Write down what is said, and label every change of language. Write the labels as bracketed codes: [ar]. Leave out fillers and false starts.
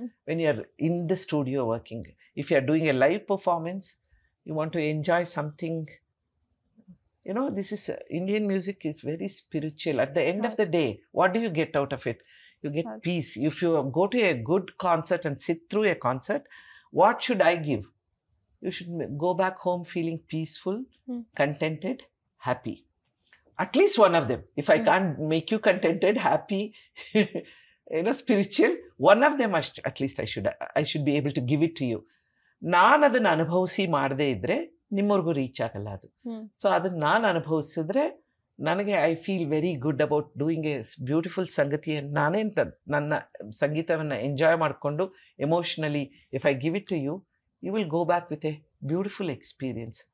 [en] When you are in the studio working, if you are doing a live performance, you want to enjoy something, this is Indian music is very spiritual. At the end of the day, what do you get out of it? You get peace. If you go to a good concert and sit through a concert, what should I give? You should go back home feeling peaceful, contented, happy. At least one of them. If I can't make you contented, happy, spiritual, one of them at least I should be able to give it to you. [kn] ನಾನು ಅದನ್ನು ಅನುಭವಿಸಿ ಮಾಡದೇ ಇದ್ದರೆ ನಿಮ್ಮವ್ರಿಗೂ reach ಆಗಲ್ಲ ಅದು. So ಅದನ್ನು ನಾನು ಅನುಭವಿಸಿದ್ರೆ ನನಗೆ [en] I feel very good about doing a beautiful ಸಂಗತಿ. [kn] ನಾನೇ ನನ್ನ ಸಂಗೀತವನ್ನು ಎಂಜಾಯ್ ಮಾಡಿಕೊಂಡು [en] Emotionally if I give it to you, you will go back with a beautiful experience.